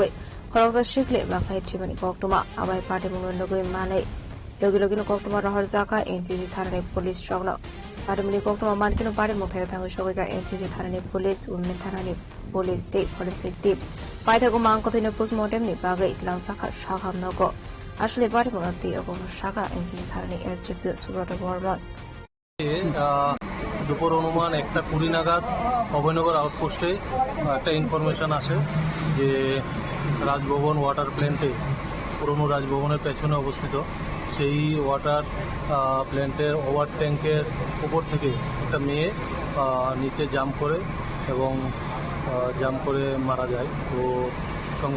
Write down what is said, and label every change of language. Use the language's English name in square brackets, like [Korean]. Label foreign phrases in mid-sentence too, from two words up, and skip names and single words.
[Kok Borok] Mugui Koroksa shikle bakai chimani koktuma abai party mungun logoi manai logi koktuma rahar zaka NCC tharani police chogno party muni koktuma mankino party muthayo thango shogoika NCC tharani police women tharani [English] police team forensic team [Kok Borok] paithago mangkothino postmortem ni bagai langsakha shakhamnogo আসলে party munati ogo shaka NCC tharani SDP Subrata Borman [Bangla] দুপুর অনুমান 1:20 নাগাদ অভয়নগর আউটপোস্টে একটা ইনফরমেশন আসে যে রাজভবন [English] water plant [Bangla] পুরনো রাজভবনের পেছনে অবস্থিত সেই [English] water plant over [Bangla] ট্যাঙ্কের উপর থেকে একটা মেয়ে নিচে জাম্প করে এবং জাম্প করে মারা যায় তো সঙ্গে